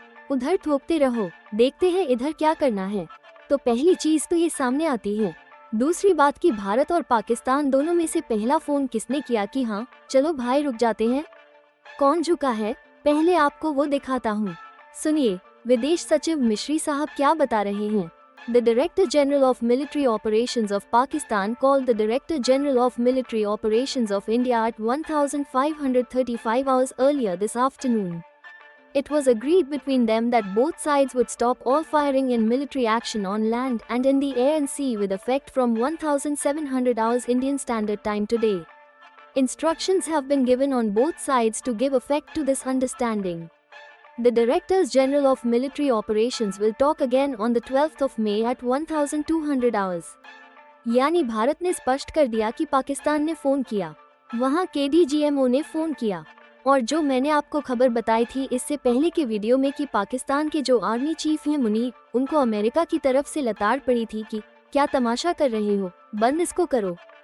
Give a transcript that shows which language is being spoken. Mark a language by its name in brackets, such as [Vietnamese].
[Hindi] उधर थोकते रहो, देखते हैं इधर क्या करना है। तो पहली चीज तो ये सामने आती है। दूसरी बात कि भारत और पाकिस्तान दोनों में से पहला फोन किसने किया कि हाँ चलो भाई रुक जाते हैं? कौन झुका है? पहले आपको वो दिखाता हूँ। सुनिए, विदेश सचिव मिश्री साहब क्या बता रहे हैं। [English] The Director General of Military Operations of Pakistan called the Director General of Military Operations of India at 1535 hours earlier this afternoon. It was agreed between them that both sides would stop all firing and military action on land and in the air and sea with effect from 1700 hours Indian Standard Time today. Instructions have been given on both sides to give effect to this understanding. The Directors General of Military Operations will talk again on the 12th of May at 1200 hours. [Hindi] यानी भारत ने स्पष्ट कर दिया कि पाकिस्तान ने phone किया, वहां KDGMO ने फोन किया। और जो मैंने आपको खबर बताई थी इससे पहले के वीडियो में कि पाकिस्तान के जो आर्मी चीफ हैं मुनीर, उनको अमेरिका की तरफ से लताड़ पड़ी थी कि क्या तमाशा कर रहे हो, बंद इसको करो।